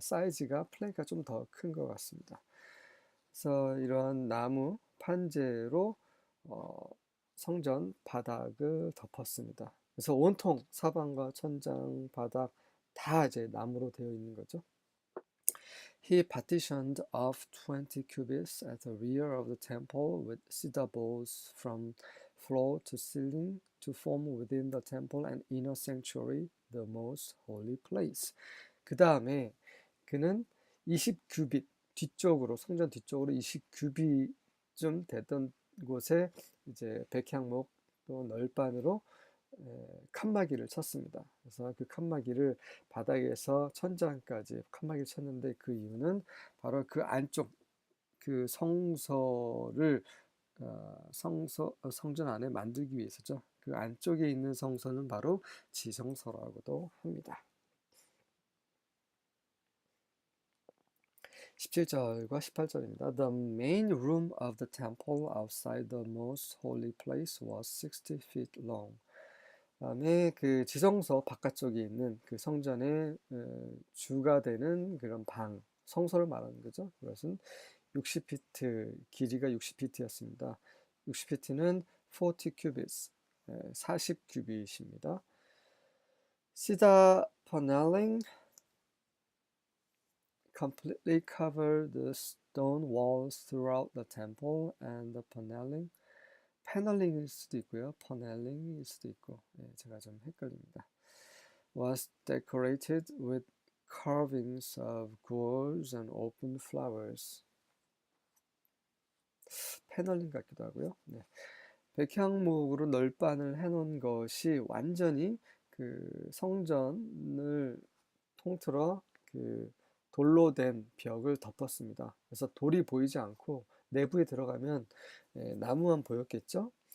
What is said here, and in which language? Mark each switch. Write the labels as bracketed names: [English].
[Korean] 사이즈가 플랭크가 좀 더 큰 것 같습니다. 그래서 이러한 나무 판재로 성전 바닥을 덮었습니다. 그래서 온통 사방과 천장, 바닥 다 이제 나무로 되어 있는 거죠. [English] He partitioned off 20 cubits at the rear of the temple with cedar boles from floor to ceiling to form within the temple and inner sanctuary, the most holy place. [Korean] 그 다음에 그는 20규빗 뒤쪽으로, 성전 뒤쪽으로 20규빗 되던 곳에 이제 백향목 또 널판으로 칸막이를 쳤습니다. 그래서 그 칸막이를 바닥에서 천장까지 칸막이를 쳤는데, 그 이유는 바로 그 안쪽 그 성소를 성전 안에 만들기 위해서죠. 그 안쪽에 있는 성소는 바로 지성소라고도 합니다. 17절과 18절입니다. [English] The main room of the temple outside the most holy place was 60 feet long. [Korean] 그다음에 그 지성소 바깥쪽에 있는 그 성전의 주가 되는 그런 방, 성소를 말하는 거죠. 그것은 60피트, 길이가 60피트였습니다. 60피트는 40 cubits, 40 규빗입니다. [English] Cedar paneling completely covered the stone walls throughout the temple, and the [Korean] 패널링일 수도 있고요. 퍼넬링일 수도 있고, 제가 좀 헷갈립니다. [English] Was decorated with carvings of gourds and open flowers. [Korean] 패널링 같기도 하고요. 네. 백향목으로 널판을 해놓은 것이 완전히 그 성전을 통틀어 그 돌로 된 벽을 덮었습니다. 그래서 돌이 보이지 않고 내부에 들어가면 나무만 보였겠죠.